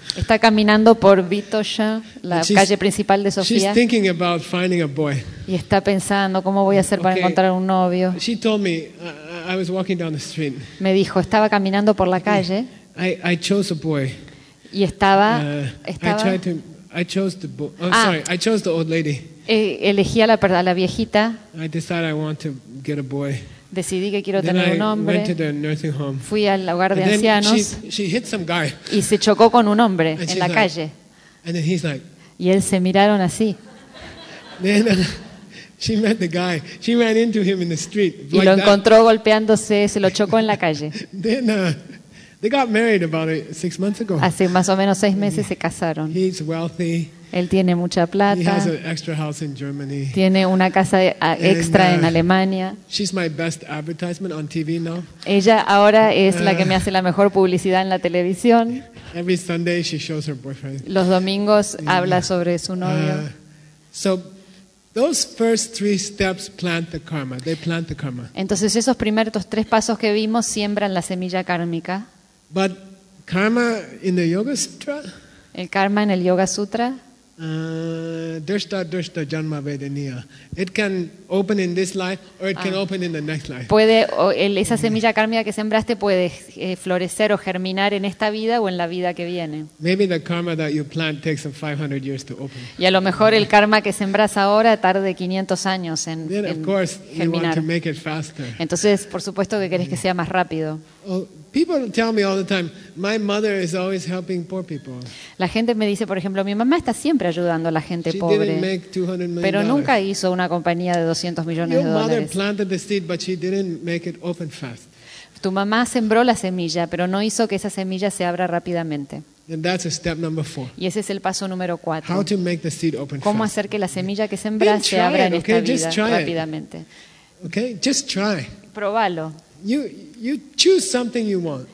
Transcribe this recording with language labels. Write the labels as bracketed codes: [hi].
[es] Está caminando por Vitosha, la calle principal de Sofía. [en] She's thinking about finding a boy. [es] Y está pensando cómo voy a hacer para encontrar un novio. [en] She told me I was walking down the street. [es] Me dijo, estaba caminando por la calle. [en] I chose a boy. [es] Y estaba [en] I chose the old lady. [es] Elegí a la viejita. [en] I decided I want to get a boy. [es] Decidí que quiero tener un hombre. [en] Went to the nursing home. [es] Fui al hogar de ancianos. [en] She hit some guy. [es] Y se chocó con un hombre en la calle. [en] And then he's like, [es] y él se miraron así. [en] Then, she met the guy. She ran into him in the street. [es] Y lo encontró golpeándose, se lo chocó en la calle. [en] Then, they got married about 6 months ago. [es] Hace más o menos 6 meses se casaron. [en] He's wealthy. [es] Él tiene mucha plata. [en] He has an extra house in Germany. [es] Tiene una casa extra en Alemania. [en] She's my best advertisement on TV now. [es] Ella ahora es la que me hace la mejor publicidad en la televisión. [en] Every Sunday she shows her boyfriend. [es] Los domingos habla sobre su novio. [en] So those first three steps plant the karma. They plant the karma. [es] Entonces esos primeros tres pasos que vimos siembran la semilla kármica. [en] But karma in the Yoga Sutra? [es] El karma en el Yoga Sutra. [sa] Dushta janma vedaniya. [en] It can open in this life or it can open in the next life. [es] Puede esa semilla kármica que sembraste puede florecer o germinar en esta vida o en la vida que viene. [en] Maybe the karma that you plant takes 500 years to open. [es] Y a lo mejor el karma que sembras ahora tarde 500 años en germinar. [en] Then of course you want to make it faster. [es] Entonces, por supuesto que querés que sea más rápido. [en] People tell me all the time, my mother is always helping poor people. [es] La gente me dice, por ejemplo, mi mamá está siempre ayudando a la gente pobre. [en] She didn't make $200 million. [es] Pero nunca hizo una compañía de 200 millones de dólares. [en] Your mother planted the seed, but she didn't make it open fast. [es] Tu mamá sembró la semilla, pero no hizo que esa semilla se abra rápidamente. [en] And that's a step number four. [es] Y ese es el paso número 4. [en] How to make the seed open fast. [es] ¿Cómo hacer que la semilla que sembraste se abra en esta vida rápidamente? [en] Okay, just try. [es] Probalo. [en] You choose something you want.